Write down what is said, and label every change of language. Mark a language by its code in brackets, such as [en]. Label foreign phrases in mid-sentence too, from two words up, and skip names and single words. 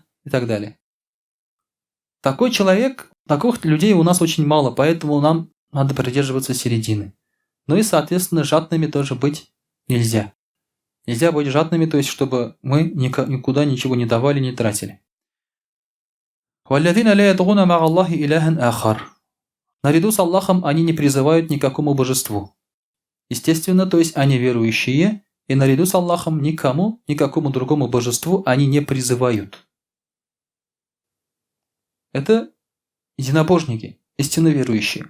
[ru] И так далее. Такой человек, таких людей у нас очень мало, поэтому нам надо придерживаться середины. Ну и, соответственно, жадными тоже быть нельзя. Нельзя быть жадными, то есть, чтобы мы никуда ничего не давали, не тратили. [ar] وَالَّذِينَ لَا يَدْعُونَ مَعَ اللَّهِ إِلَهًا آخَرَ. [ru] Наряду с Аллахом они не призывают никакому божеству. Естественно, то есть они верующие, и наряду с Аллахом никакому другому божеству они не призывают. Это единобожники, истинно верующие.